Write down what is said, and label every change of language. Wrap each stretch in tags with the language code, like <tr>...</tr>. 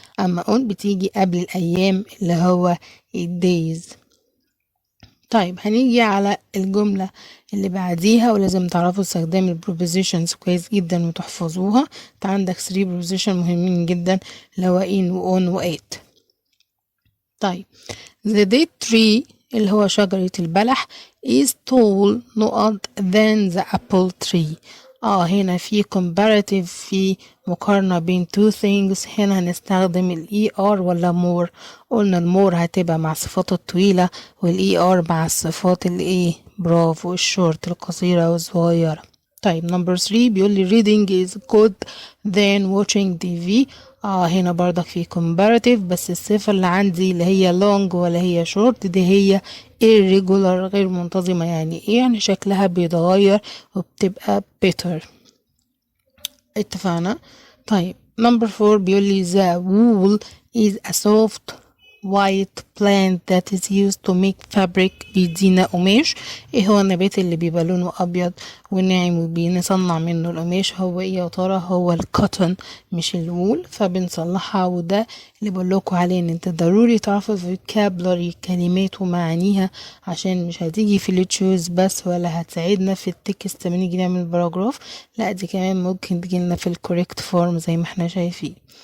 <ar>اما on بتيجي قبل الايام اللي هو days. طيب هنيجي على الجملة اللي بعديها، ولازم تعرفوا استخدام ال prepositions كويس جدا وتحفظوها. انت عندك 3 preposition مهمين جدا اللي هو in و on و at.</ar> <en>طيب the date tree</en> <ar>اللي هو شجرة البلح</ar> <en>is tall نقط than the apple tree.</en> <ar>هنا في comparative، في مقارنة بين</ar> <en>two things.</en> <ar>هنا هنستخدم ال ER ولا more؟ قلنا ال more هتبقى مع الصفات الطويلة، وال ER مع الصفات الايه؟ برافو، الشورت القصيرة والصغيرة.</ar> <en>طيب number 3</en> <ar>بيقول لي</ar> <en>reading is good than watching TV.</en> <ar>هنا برضك في comparative، بس الصفة اللي عندي اللي هي long ولا هي short، دي هي irregular غير منتظمة. يعني ايه؟ يعني شكلها بيتغير وبتبقى better. اتفقنا؟ طيب</ar> <en>number 4</en> <ar>بيقول لي</ar> <en>the wool is a soft white plant that is used to make fabric.</en> <ar>بيدينا قماش. ايه هو النبات اللي بيبقى لونه ابيض وناعم وبنصنع منه القماش؟ هو ايه يا ترى؟ هو الكوتون مش الوول، فبنصلحها. وده اللي بقول لكم عليه ان انت ضروري تعرفوا الفوكابلري، كلمات ومعانيها، عشان مش هتيجي في التشوز بس ولا هتساعدنا في التكست لما نيجي نعمل باراجراف، لا دي كمان ممكن تجيلنا في الكوريكت فورم زي ما احنا شايفين.</ar>